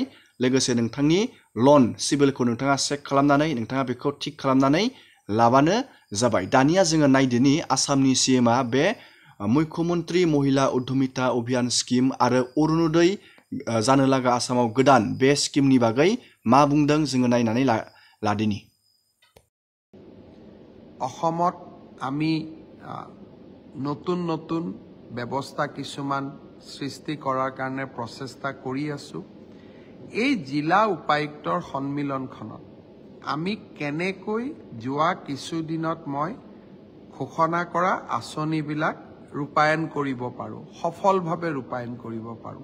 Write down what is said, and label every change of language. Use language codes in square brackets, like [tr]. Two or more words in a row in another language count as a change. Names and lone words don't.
[brx] लोगोसे नोंथांनि लन सिबिलखौ नोंथाङा चेक खालामनानै नोंथाङा बेखौ थिक खालामनानै लाबानो जाबाय। दानिया जोङो नायदोनि आसामनि CMआ बे मुख्यमन्त्री महिला उद्यमिता अभियान स्किम आरो अरुणोदय जानो लागा आसामाव गोदान बे स्किमनि बागै मा बुंदों जोङो नायनानै लादिनि। [as] অসমত আমি নতুন নতুন ব্যৱস্থা কিছুমান সৃষ্টি কৰাৰ কাৰণে প্ৰচেষ্টা কৰি আছো। এই জিলা উপায়ুক্তৰ সন্মিলনখনত আমি কেনেকৈ যোৱা কিছুদিনত মই ঘোষণা কৰা আঁচনিবিলাক ৰূপায়ণ কৰিব পাৰোঁ, সফলভাৱে ৰূপায়ণ কৰিব পাৰোঁ।